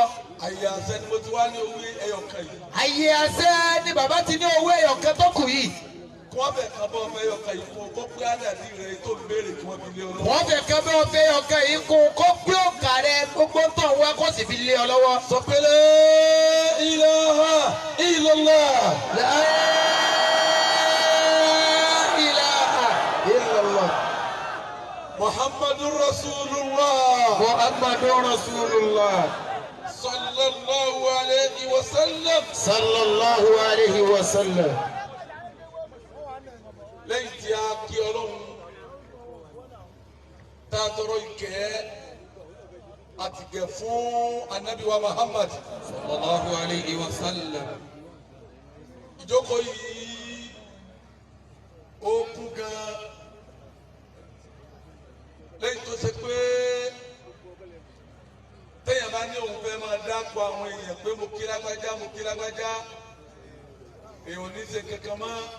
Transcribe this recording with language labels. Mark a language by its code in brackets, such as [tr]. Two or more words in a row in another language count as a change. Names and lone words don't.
[yo] Àyè àṣẹ ni mo ti wá ní owó ẹyọkan yìí. Àyè àṣẹ ni bàbá ti ní owó ẹyọkan tó kù yìí. Kí wọ́n fẹ̀ kan bọ́ ọmọ ẹyọkan yìí fún kó pé ádàdí rẹ tó ń béèrè kí wọ́n fi lé ọ lọ́wọ́. Wọ́n fẹ̀ kan bọ́ ọmọ ẹyọkan yìí kún kó pé òǹkà rẹ gbogbo tó ń wá kó sì fi lé ọ lọ́wọ́. Sọ pé [ar] لا إله إلا الله. لا إله إلا الله. محمد رسول الله. محمد رسول الله. صلى الله عليه وسلم. صلى الله عليه وسلم. [yo] Lẹ́yìn tí a kí Ọlọ́run tá a tọrọ ìkẹ́ àtìgẹ̀ fún Ànábì wa Muhammad [ar] صلى الله عليه وسلم. [yo] Ìjókòó yìí ó kún gan lẹ́yìn tó ṣe pé téèyàn bá bá ní òun fẹ́ máa dápọ̀ àwọn èèyàn pé mo kí lágbájá èèyàn ní ṣe kankan mọ́.